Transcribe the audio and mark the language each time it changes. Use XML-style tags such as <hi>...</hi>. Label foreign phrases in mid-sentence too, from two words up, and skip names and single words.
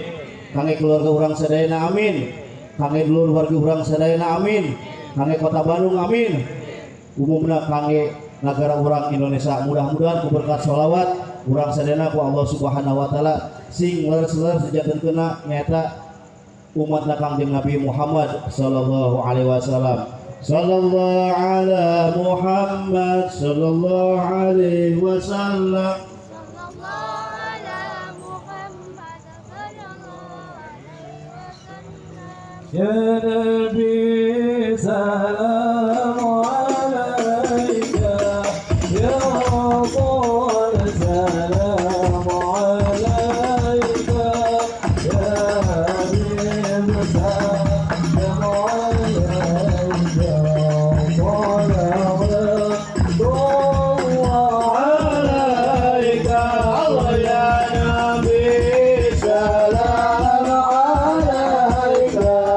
<su>Kangge keluarga urang sadayana amin. Kangge dulur warga urang sadayana amin. Kangge kota Bandung amin. Umumna kangge negara urang Indonesia. Mudah-mudahan ku berkat sholawat urang sadayana ku</su> <ar>الله سبحانه وتعالى</ar> <su>sing leres-leres jantenkeuna nyaeta umat Kangjeng Nabi Muhammad</su> <ar>صلى الله عليه وسلم. صلى الله على محمد صلى الله عليه وسلم. يا نبي سلام عليك، يا رسول سلام عليك، يا حبيب سلام عليك, صلوات الله عليك، الله يا نبي سلام عليك.</ar>